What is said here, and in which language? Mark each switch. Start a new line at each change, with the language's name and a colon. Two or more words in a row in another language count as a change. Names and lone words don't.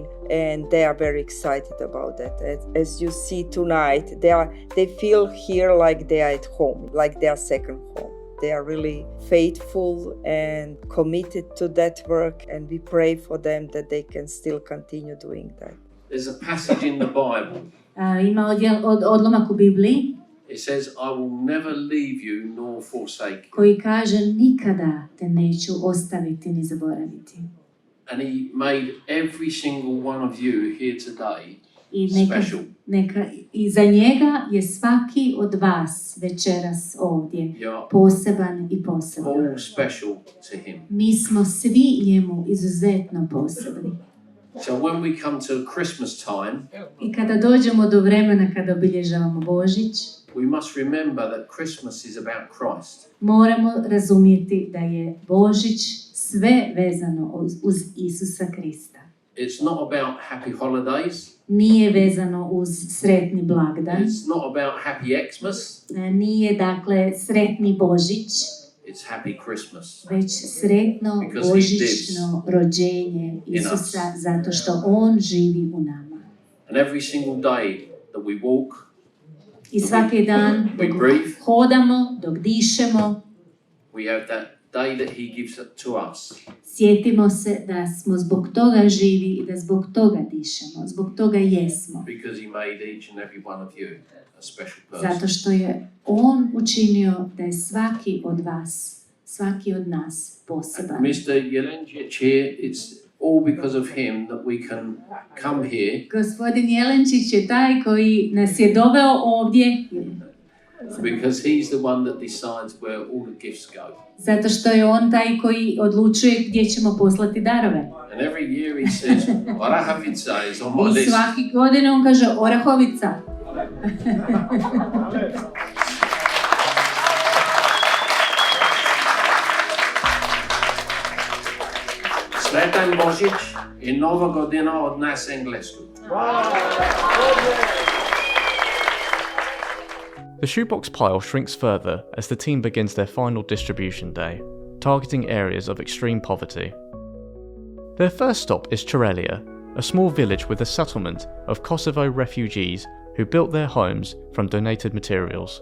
English: And they are very excited about that. As you see tonight, they feel here like they are at home, like their second home. They are really faithful and committed to that work, and we pray for them that they can still continue doing that. There's a passage in the Bible.
Croatian: Ima odlomak u Bibliji
English: It says, I will never leave you nor forsake you.
Croatian: koji kaže nikada te neću ostaviti ni zaboraviti.
English: And he made every single one of you here today
Croatian: I
English: special.
Croatian: I za njega je svaki od vas večeras ovdje poseban i poseban.
English: All special to him.
Croatian: Mi smo svi njemu izuzetno posebni.
English: So when we come to Christmas time,
Croatian: I kada dođemo do vremena kada obilježavamo Božić,
English: we must remember that Christmas is about Christ.
Croatian: moramo razumjeti da je Božić sve vezano uz Isusa Krista.
English: It's not about happy holidays.
Croatian: Nije vezano uz sretni blagdan.
English: It's not about happy Xmas.
Croatian: Nije dakle sretni Božić.
English: It's happy Christmas.
Croatian: Već sretno božićno rođenje Isusa, zato što on živi u nama.
English: And every single day that we walk,
Croatian: I svaki dan dok hodamo, dok dišemo,
English: we have that day that he gives to us.
Croatian: sjetimo se da smo zbog toga živi i da zbog toga dišemo, zbog toga jesmo.
English: Because he made each and every one of you a special person.
Croatian: Zato što je on učinio da je svaki od vas, svaki od nas poseban.
English: Mr. Jelenčić here, it's all because of him that we can come here.
Croatian: Gospodin Jelenčić je taj koji nas je doveo ovdje.
English: Because he's the one that decides where all the gifts go.
Croatian: Zato što je on taj koji odlučuje gdje ćemo poslati darove.
English: And every year he says, Orahovica is on my
Croatian: I
English: list.
Croatian: svaki godine on kaže Orahovica. Sretan Božić i Nova godina od nas Englesku.
English: The shoebox pile shrinks further as the team begins their final distribution day, targeting areas of extreme poverty. Their first stop is Cerelia, a small village with a settlement of Kosovo refugees who built their homes from donated materials.